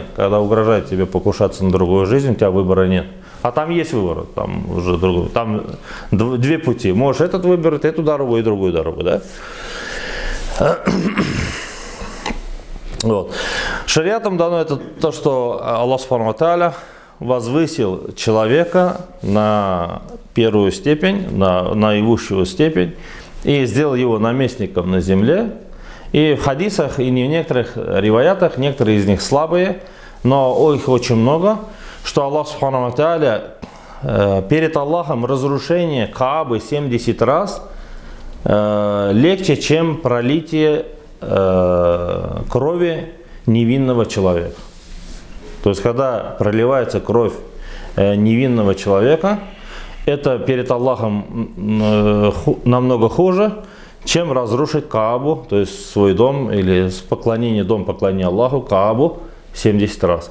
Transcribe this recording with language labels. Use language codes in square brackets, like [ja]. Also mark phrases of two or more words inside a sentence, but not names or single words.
[ru] Когда угрожает тебе покушаться на другую жизнь, у тебя выбора нет. А там есть выбор, там уже другой. Там две пути. Можешь этот выбрать, эту дорогу и другую дорогу, да? Вот. Шариатом дано это то, что Аллах [ar] سبحانه وتعالى [ru] возвысил человека на первую степень, на наивысшую степень, и сделал его наместником на земле. И в хадисах, и в некоторых риваятах, некоторые из них слабые, но их очень много, что Аллах [ar] سبحانه وتعالى [ru] перед Аллахом разрушение Каабы 70 раз легче, чем пролитие крови невинного человека. То есть, когда проливается кровь невинного человека, это перед Аллахом намного хуже, чем разрушить Каабу, то есть свой дом, или дом поклонения Аллаху, Каабу 70 раз.